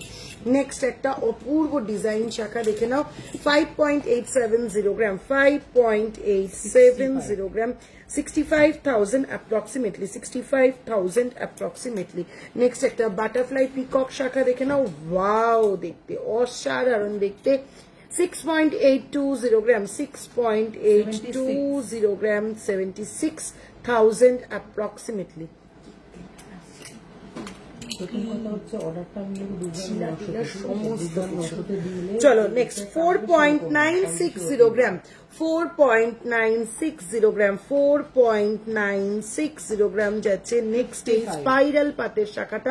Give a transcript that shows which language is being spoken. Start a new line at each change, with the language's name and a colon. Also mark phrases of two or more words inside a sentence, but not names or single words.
Bangla: নেক্সট একটা অপূর্ব ডিজাইন শাখা দেখে নাও, 5.870 গ্রাম, 5.870 গ্রাম, 65,000 approximately, 65,000 approximately. নেক্সট একটা
English: butterfly peacock
Bangla: শাখা দেখে নাও, ওয়াও দেখতে, অসাধারণ দেখতে, 6.820 gram, 6.820 gram, 76,000 approximately. চলো নেক্সট 4.960 গ্রাম, 4.960 গ্রাম, 4.960 গ্রাম যাচ্ছে নেক্সট এই স্পাইরাল পাতের শাখাটা।